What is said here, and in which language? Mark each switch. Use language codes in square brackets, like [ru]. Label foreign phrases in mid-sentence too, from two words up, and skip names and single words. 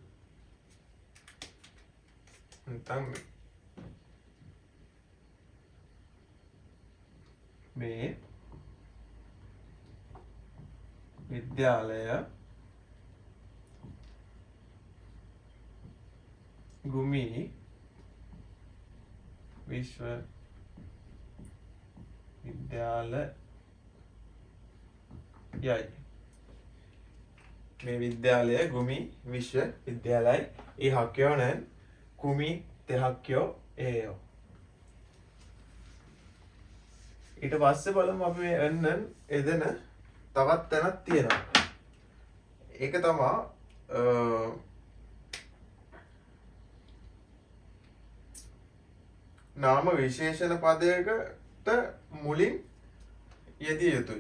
[si] නැත්නම් මේ විද්‍යාලය ගුමි විශ්වවිද්‍යාලයයි. මේ විද්‍යාලය ගුමි විශ්වවිද්‍යාලයයි. [ko] 이 학교는 구미 대학교예요. [si] ඊට පස්සේ බලමු අපි මේ එන්නන් එදෙන තවත් තැනක් තියෙනවා. ඒක තමයි නාම විශේෂණ පදයකට මුලින් යෙදිය යුතුයි.